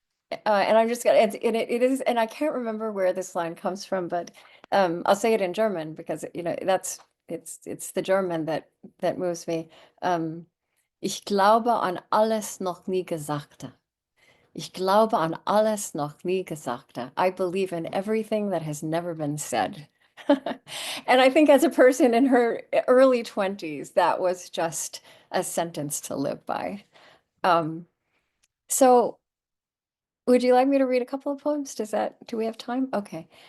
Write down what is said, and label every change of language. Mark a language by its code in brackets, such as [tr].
[en] And I'm just gonna, it is, and I can't remember where this line comes from, but I'll say it in German because, it's the German that moves me. [de] Ich glaube an alles noch nie Gesagte. Ich glaube an alles noch nie Gesagte. [en] I believe in everything that has never been said. And I think as a person in her early 20s, that was just a sentence to live by. So would you like me to read a couple of poems? Do we have time? Okay.